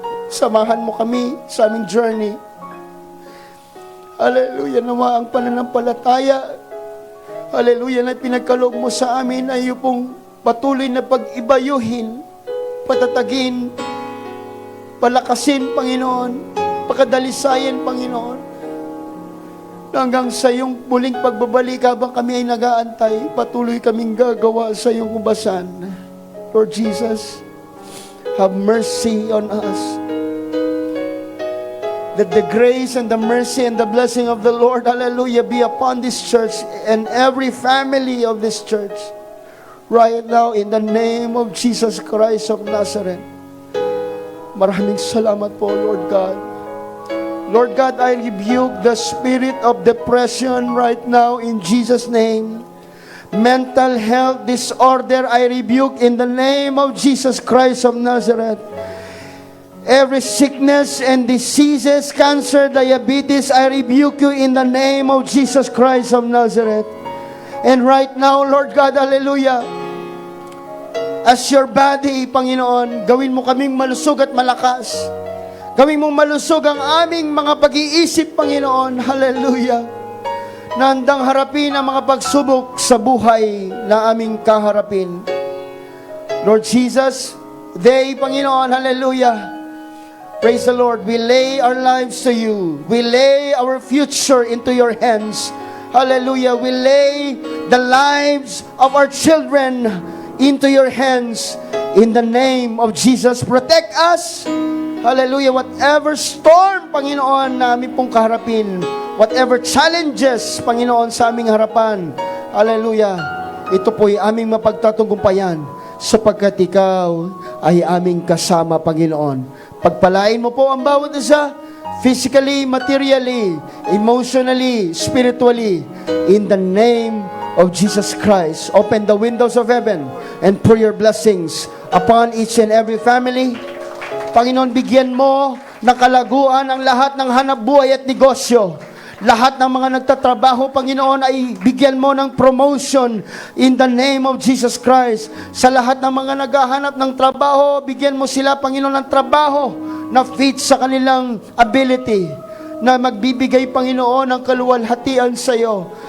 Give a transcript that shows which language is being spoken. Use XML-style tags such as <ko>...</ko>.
<tl>Samahan mo kami sa aming journey. Hallelujah, nawa ang pananampalataya, hallelujah, na pinagkaloob mo sa amin ay iyong pong patuloy na pag-ibayuhin, patatagin, palakasin, Panginoon, pakadalisayan, Panginoon, hanggang sa iyong muling pagbabalik habang kami ay nag-aantay, patuloy kaming gagawa sa iyong ubasan.</tl> <en>Lord Jesus, have mercy on us. That the grace and the mercy and the blessing of the Lord, hallelujah, be upon this church and every family of this church. Right now, in the name of Jesus Christ of Nazareth.</en> <tl>Maraming salamat po,</tl> <en>Lord God. Lord God, I rebuke the spirit of depression right now in Jesus' name. Mental health disorder, I rebuke in the name of Jesus Christ of Nazareth. Every sickness and diseases, cancer, diabetes, I rebuke you in the name of Jesus Christ of Nazareth. And right now, Lord God, hallelujah, as your body, Panginoon,</en> <tl>gawin mo kaming malusog at malakas. Gawin mong malusog ang aming mga pag-iisip, Panginoon, hallelujah, na handang harapin ang mga pagsubok sa buhay na aming kaharapin.</tl> <en>Lord Jesus, they, Panginoon, hallelujah, praise the Lord, we lay our lives to you. We lay our future into your hands. Hallelujah, we lay the lives of our children into your hands. In the name of Jesus, protect us.</en> <tl>Hallelujah,</tl> <en>whatever storm,</en> <tl>Panginoon, na aming pong kaharapin,</tl> <en>whatever challenges,</en> <tl>Panginoon, sa aming harapan, hallelujah, ito po'y aming mapagtatunggumpayan sapagkat ikaw ay aming kasama, Panginoon. Pagpalain mo po ang bawat isa,</tl> <en>physically, materially, emotionally, spiritually, in the name of Jesus Christ. Open the windows of heaven and pour your blessings upon each and every family.</en> <tl>Panginoon, bigyan mo ng kalaguan ang lahat ng hanapbuhay at negosyo. Lahat ng mga nagtatrabaho, Panginoon, ay bigyan mo ng promotion</tl> <en>in the name of Jesus Christ.</en> <tl>Sa lahat ng mga naghahanap ng trabaho, bigyan mo sila, Panginoon, ng trabaho na fit sa kanilang ability, na magbibigay, Panginoon, ng kaluwalhatian sa iyo.</tl>